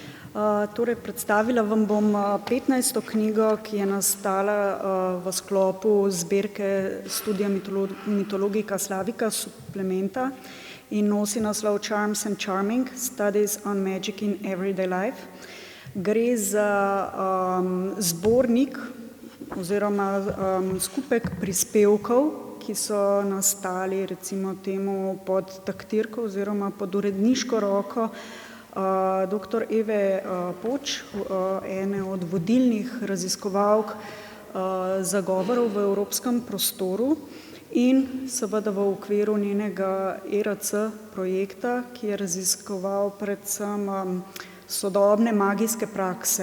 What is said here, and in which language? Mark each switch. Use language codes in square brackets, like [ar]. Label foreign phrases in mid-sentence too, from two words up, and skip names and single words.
[sl] Torej, predstavila vam bom 15. knjigo, ki je nastala v sklopu zbirke Studia Mythologica Slavica Supplementa in nosi naslov Charms and Charming: Studies on Magic in Everyday Life. Gre za zbornik oziroma skupek prispevkov, ki so nastali recimo temu pod taktirko oziroma pod uredniško roko dr. Eve Poč, ene od vodilnih raziskovalk zagovorov v evropskem prostoru in seveda v okviru njenega ERC projekta, ki je raziskoval predvsem sodobne magijske prakse.